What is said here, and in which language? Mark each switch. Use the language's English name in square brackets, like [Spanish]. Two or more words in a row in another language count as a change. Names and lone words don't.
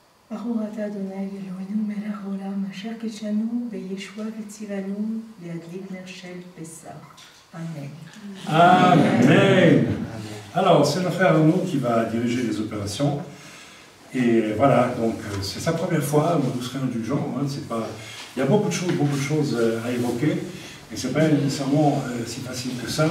[Hebrew] ברוך אתה אדוני אלוהינו מלך העולם אשר קידשנו בישוע וציוונו להדליק נר של פסח. [French] Amen. Amen. Alors, c'est le frère Arnaud qui va diriger les opérations. Et voilà, donc c'est sa première fois, vous serez indulgents. Hein, c'est pas... Il y a beaucoup de choses à évoquer. Et c'est pas nécessairement si facile que ça.